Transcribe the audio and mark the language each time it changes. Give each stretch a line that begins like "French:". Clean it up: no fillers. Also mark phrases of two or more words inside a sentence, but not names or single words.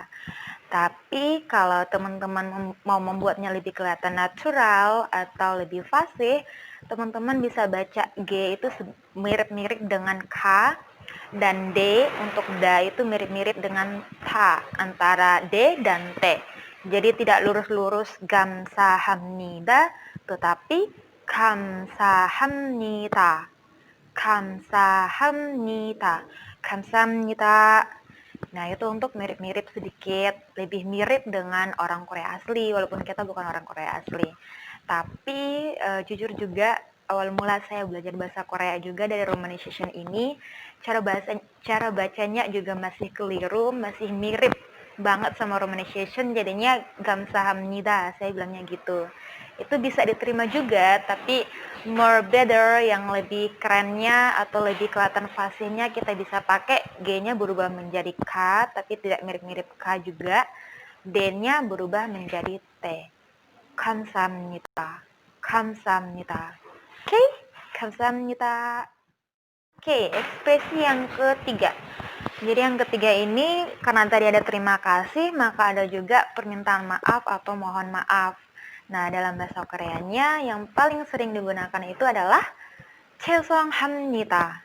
Indonesian: Tapi kalau teman-teman mau membuatnya lebih kelihatan natural atau lebih fasih, teman-teman bisa baca G itu mirip-mirip dengan K, dan D untuk da itu mirip-mirip dengan ta, antara D dan T. Jadi tidak lurus-lurus 감사합니다, tetapi 감사합니다.
Korean: 감사합니다. 감사합니다.
Indonesian: Nah, itu untuk mirip-mirip sedikit, lebih mirip dengan orang Korea asli, walaupun kita bukan orang Korea asli. Tapi jujur juga awal mula saya belajar bahasa Korea juga dari romanization ini, cara bacanya juga masih keliru, masih mirip banget sama romanization, jadinya 감사합니다, saya bilangnya gitu. Itu bisa diterima juga, tapi
English: more better,
Indonesian: yang lebih kerennya atau lebih kelihatan fasihnya, kita bisa pakai G-nya berubah menjadi K, tapi tidak mirip-mirip K juga. D-nya berubah menjadi T. 감사합니다.
Korean: 감사합니다. Oke, 감사합니다.
Indonesian: Oke, ekspresi yang ketiga. Jadi yang ketiga ini, karena tadi ada terima kasih, maka ada juga permintaan maaf atau mohon maaf. Nah, dalam bahasa Koreanya yang paling sering digunakan itu adalah 죄송합니다.